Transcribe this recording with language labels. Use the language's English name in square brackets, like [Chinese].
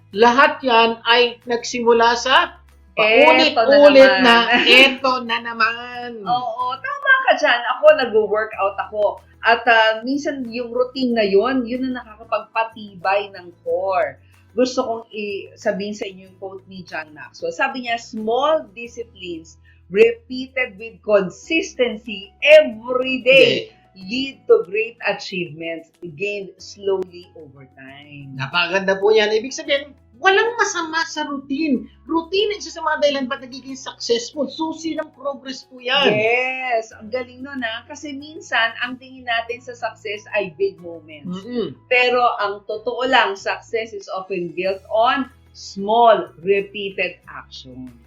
[Filipino] Lahat yan ay nagsimula sa paulit-ulit Eto na naman. eto na naman. Oo, tama ka dyan. Ako, nag-workout ako. At minsan yung routine na yun ang nakakapagpatibay ng core. Gusto kong sabihin sa inyo yung quote ni John Maxwell. Sabi niya, [English] small disciplines repeated with consistency every day lead to great achievements gained slowly over time. [Filipino] Napakaganda po yan. Ibig sabihin, walang masama sa routine. Routine ay isa sa mga dahilan ba't nagiging successful. Susi ng progress po yan. Yes, ang galing nun kasi minsan ang tingin natin sa success ay [English] big moments. [Filipino] Pero ang totoo lang, [English] success is often built on small, repeated actions.